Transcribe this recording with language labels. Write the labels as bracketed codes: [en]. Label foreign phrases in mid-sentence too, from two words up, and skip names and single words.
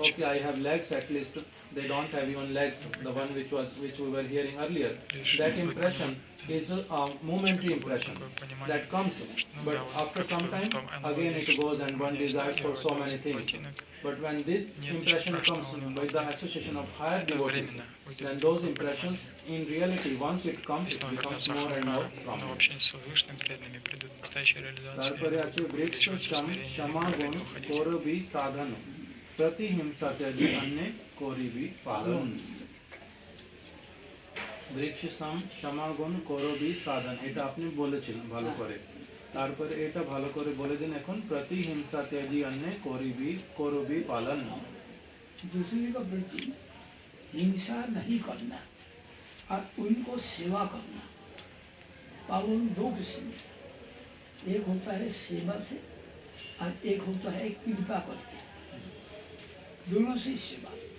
[en] okay I have legs at least, they don't have even legs, the one which we were hearing earlier, that impression is a momentary impression that comes, but after some time again it goes and one desires for so many things. But when this impression comes by the association of higher devotees, then those impressions in reality once it comes [ru] И [en] it [ru] снова [en] becomes [ru] вернется [en] more and more [ru] Аханкар, но [en] prominent. [ru] вообще с высшими преданными придут настоящие реализации. [bn] তারপরে আছে বৃক্ষ শম সমাগম করবি সাধন প্রতিহিংসা ত্যাজি অন্যে করিবি পালন। বৃক্ষ সম সমাগম করবি সাধন, এটা আপনি বলেছিলেন ভালো করে। তারপরে এটা ভালো করে বলে দিন এখন, প্রতিহিংসা ত্যাজি অন্যে করবি পালন। [hi] दूसरे का प्रति हिंसा नहीं करना और उनको सेवा करना। पालन दो किस्म से, एक होता है सेवा से और एक होता है कृपा करके, दोनों से सेवा।